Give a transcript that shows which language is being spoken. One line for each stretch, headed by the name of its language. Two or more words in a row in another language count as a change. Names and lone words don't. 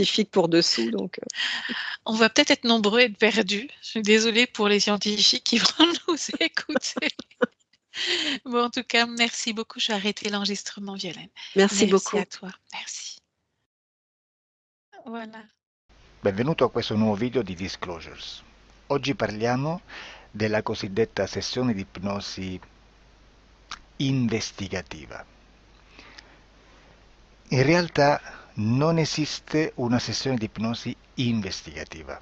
French: scientifique pour dessous, donc On va peut-être être nombreux à être perdus. Je suis désolée pour les scientifiques qui vont nous écouter. Bon, en tout cas, merci beaucoup. Je vais arrêter l'enregistrement, Violaine. merci Merci beaucoup. à toi. Merci. Voilà.
Italian: Benvenuto a questo nuovo video di Disclosures. Oggi parliamo della cosiddetta sessione di ipnosi investigativa. In realtà non esiste una sessione di ipnosi investigativa.